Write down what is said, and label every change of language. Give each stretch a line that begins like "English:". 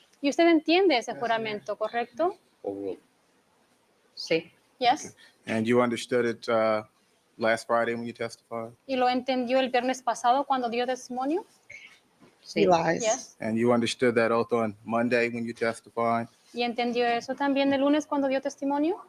Spanish: Y usted entiende ese juramento, ¿correcto?
English: Overruled.
Spanish: Sí.
English: Yes. And you understood it last Friday when you testified?
Spanish: ¿Y lo entendió el viernes pasado cuando dio testimonio?
English: He
Spanish: Sí.
English: lies. Yes. And you understood that oath on Monday when you testified?
Spanish: ¿Y entendió eso también el lunes cuando dio testimonio?